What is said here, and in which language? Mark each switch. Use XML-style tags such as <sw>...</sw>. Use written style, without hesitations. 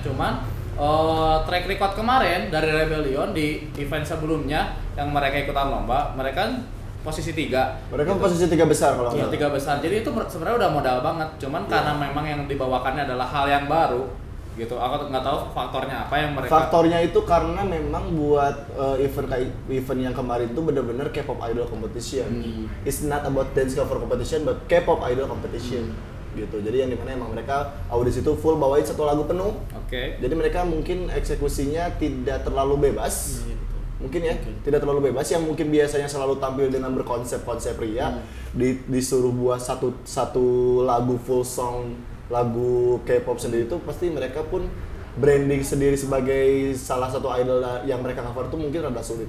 <id>Cuman track record kemarin dari Rebellion di event sebelumnya yang mereka ikutan lomba, mereka posisi 3. Mereka gitu. Posisi 3 besar kalau nggak? 3 besar. Jadi itu sebenarnya udah modal banget. Cuman karena memang yang dibawakannya adalah hal yang baru gitu. Aku nggak tahu faktornya apa yang mereka. Faktornya itu karena memang buat event yang kemarin itu benar-benar K-pop idol competition.</id> <en>It's not about dance cover competition, but K-pop idol competition.</en> <id>Gitu. Jadi yang dimana emang mereka audisi itu full bawain satu lagu penuh. Jadi mereka mungkin eksekusinya tidak terlalu bebas. Tidak terlalu bebas, yang mungkin biasanya selalu tampil dengan berkonsep-konsep ria, disuruh buat satu lagu full song, lagu K-pop sendiri itu pasti mereka pun branding sendiri sebagai salah satu idol yang mereka cover tuh mungkin rada sulit.</id>